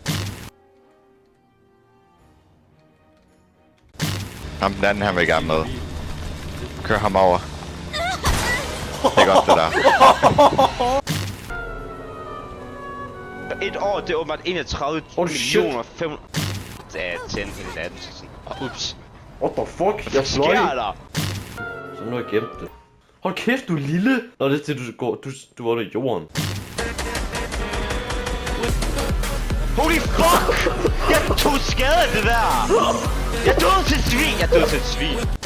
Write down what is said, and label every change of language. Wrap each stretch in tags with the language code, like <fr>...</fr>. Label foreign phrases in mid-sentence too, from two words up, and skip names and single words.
<da>Ham den anden, han vil gerne med. Kør ham over. Det er godt, det der. Et år, det er åbenbart 31 millioner 500... Det er 10 hele natten. Ups.</da> <en>What the fuck?</en> <da>Hvad Jeg fløj. sker der? Så nu har jeg gemt det. Hold kæft, du er lille! Nå, det er til, du går... Du var der i jorden.</da> <en>Holy fuck!</en> <da>Jeg tog skade af det der! Jeg døde til et svin! Jeg døde til et svin!</da>